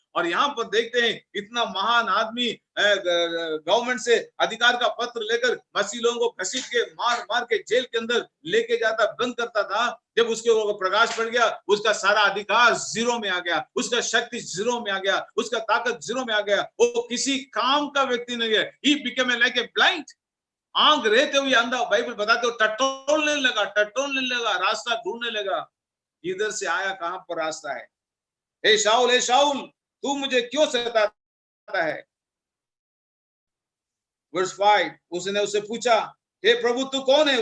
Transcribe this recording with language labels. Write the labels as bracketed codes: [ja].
[hi] और यहाँ पर देखते हैं, इतना महान आदमी गवर्नमेंट से अधिकार का पत्र लेकर मसीह लोगों को घसीट के मार के जेल के अंदर लेके जाता, बंद करता था। जब उसके ऊपर प्रकाश पड़ गया, उसका सारा अधिकार जीरो में आ गया, उसका शक्ति जीरो में आ गया, उसका ताकत जीरो में आ गया। वो किसी काम का व्यक्ति नहीं है। [en] He became like a blind, [hi] आंख रहते हुए अंधा। बाइबल बताते हो टटोलने लगा, रास्ता ढूंढने लगा, इधर से आया कहां पर रास्ता है। हे शाऊल तू मुझे क्यों सताता है। वर्स 5, उसने उससे पूछा, हे प्रभु तू कौन है।